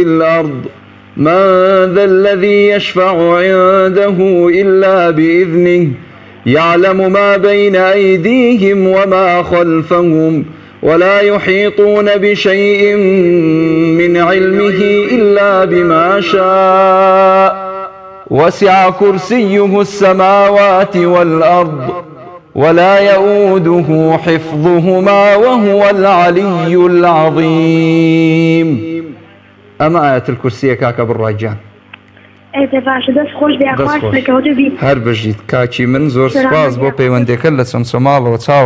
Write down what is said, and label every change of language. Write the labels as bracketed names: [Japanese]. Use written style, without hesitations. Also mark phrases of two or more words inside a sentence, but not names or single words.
[Arabic] الأرض من ذا الذي يشفع عنده إلا بإذنه يعلم ما بين أيديهم وما خلفهم ولا يحيطون بشيء من علمه إلا بما شاء وسع كرسيه السماوات والأرض ولا يؤوده حفظهما وهو العلي العظيم. أما آية الكرسي [Central Kurdish] كاكا بالراجان هەر بژیت کاکی من زۆر سپاس بۆ پەیوەندیەکە لە چەمچەماڵەوە چاوە